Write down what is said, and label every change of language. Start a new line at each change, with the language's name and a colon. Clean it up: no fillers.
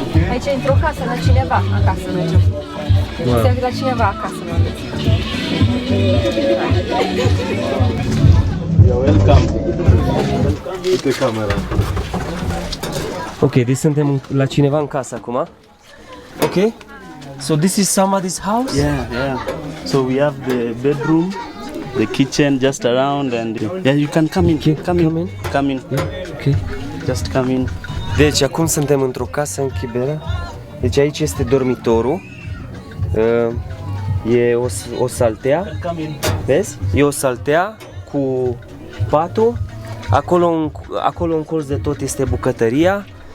Romanian: Aici e într-o casă la cineva acasă mergem. Wow. La cineva acasă mergem.
English: Welcome.
Romanian: Uite camera. Ok, deci suntem la cineva în casă acum. Ok?
English: So this is somebody's house? Yeah. So we have the bedroom, the kitchen just around, and yeah, you can come in. Come in. Yeah. Ok. Just come in.
Romanian: Deci acum suntem într-o casă în Kibera. Deci aici este dormitorul. E o saltea.
English: Come in.
Romanian: Vezi? E o saltea cu patul. Acolo în colț de tot este bucătăria.